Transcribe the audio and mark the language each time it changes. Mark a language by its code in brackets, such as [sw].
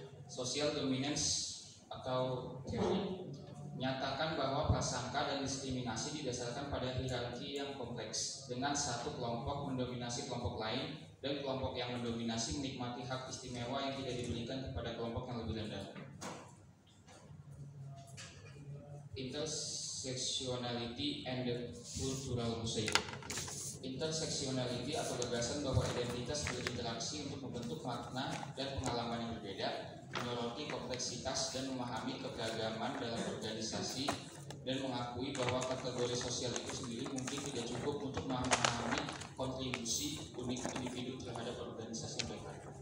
[id] Social dominance atau teori menyatakan bahwa prasangka dan diskriminasi didasarkan pada hierarki yang kompleks, dengan satu kelompok mendominasi kelompok lain dan kelompok yang mendominasi menikmati hak istimewa yang tidak diberikan kepada kelompok yang lebih rendah. [en] Intersectionality and the cultural mosaic. [id] Interseksionality atau gagasan bahwa identitas berinteraksi untuk membentuk makna dan pengalaman yang berbeda, menyoroti kompleksitas dan memahami keberagaman dalam organisasi, dan mengakui bahwa kategori sosial itu sendiri mungkin tidak cukup untuk memahami kontribusi unik individu terhadap organisasi mereka.